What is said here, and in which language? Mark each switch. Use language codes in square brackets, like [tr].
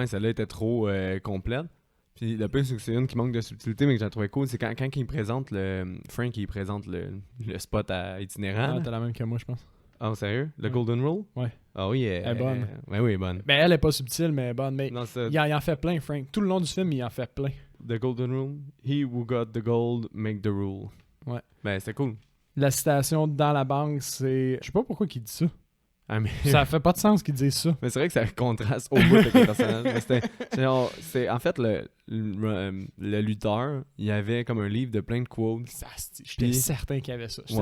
[fr] était, celle-là était trop complète. Puis le pire, c'est que c'est une qui manque de subtilité, mais que j'ai trouvé cool. C'est quand il présente Frank, il présente le spot itinérant. Ah, là. t'as la même que moi, je pense. Ah, sérieux? Le Ouais. Golden Rule? Ouais. Ah oui, Elle est bonne. Ouais, oui, elle est bonne. Ben, elle est pas subtile, mais elle est bonne. Mais Non, c'est il en fait plein, Frank. Tout le long du film, il en fait plein. [en] The Golden Rule. He who got the gold make the rule. [fr] Ouais. Ben, c'était cool. La citation dans la banque, c'est... Je sais pas pourquoi il dit ça. Ah, mais... Ça fait pas de sens qu'il dise ça. Mais c'est vrai que ça contraste au bout avec le personnage. Mais c'est en fait le lutteur, il y avait comme un livre de plein de quotes. J'étais Puis- certain qu'il y avait ça. J'étais